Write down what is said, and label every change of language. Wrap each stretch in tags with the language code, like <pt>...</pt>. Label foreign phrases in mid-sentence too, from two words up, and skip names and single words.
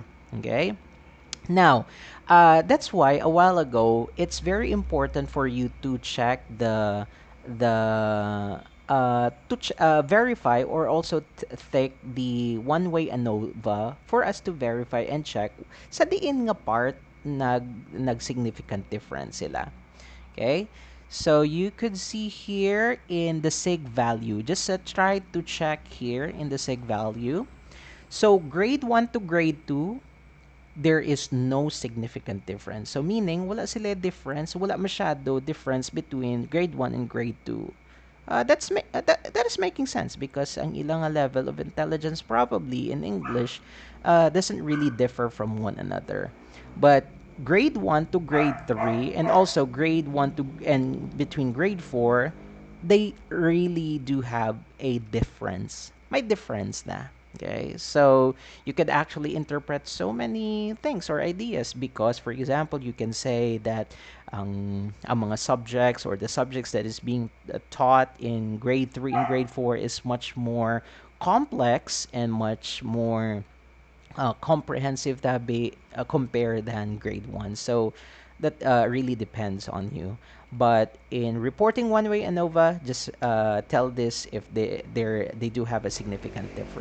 <en>Okay? Now, that's why a while ago it's very important for you to check the verify, or also take the one-way ANOVA for us to verify and check</en> <hil>sa diin nga part nag significant difference sila.</hil> <en>Okay, so you could see here in the sig value, just try to check here in the sig value. So grade 1 to grade 2, there is no significant difference. So meaning,</en> <hil>wala sila difference, wala masyado difference</hil> <en>between grade 1 and grade 2. That is making sense because</en> <hil>ang ilang</hil> <en>level of intelligence probably in English doesn't really differ from one another. But grade 1 to grade 3, and also grade 1 to and between grade 4, they really do have a difference.</en> <hil>May difference na.</hil> <en>Okay, so you could actually interpret so many things or ideas because, for example, you can say that</en> <hil>ang mga</hil> <en>subjects, or the subjects that is being taught in grade 3 and grade 4, is much more complex and much more comprehensive to be compared than grade 1. So that really depends on you. But in reporting one-way ANOVA, just tell this if they do have a significant difference.</en>